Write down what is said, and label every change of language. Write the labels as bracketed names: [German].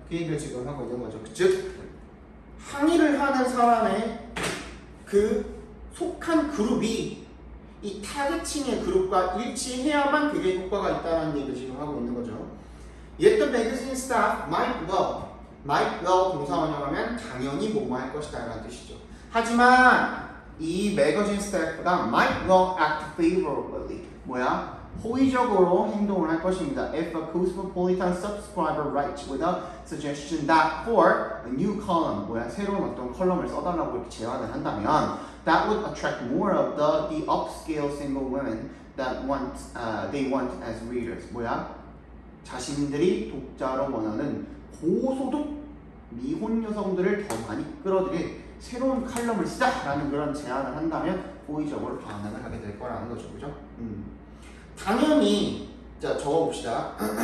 [Korean] 그 얘기를 지금 하고 있는 거죠. 즉 항의를 하는 사람의 그 속한 그룹이 이 타겟층의 그룹과 일치해야만 그게 효과가 있다는 얘기를 지금 하고 있는 거죠. [English] Yet the magazine staff might well [Korean] 동사 원형하면 당연히 뭐뭐 할 것이다 라는 뜻이죠. 하지만 이 매거진 스태프가 [English] might well act favorably [Korean] 뭐야? 호의적으로 행동을 할 것입니다. [English] If a cosmopolitan subscriber writes with a suggestion that for a new column [Korean] 뭐야? 새로운 어떤 컬럼을 써달라고 이렇게 제안을 한다면 [English] that would attract more of the upscale single women that they want as readers [Korean] 뭐야? 자신들이 독자로 원하는 고소득 미혼 여성들을 더 많이 끌어들일 새로운 칼럼을 쓰자라는 그런 제안을 한다면 호의적으로 반응을 하게 될 거라는 거죠, 그죠? 당연히 자 적어봅시다.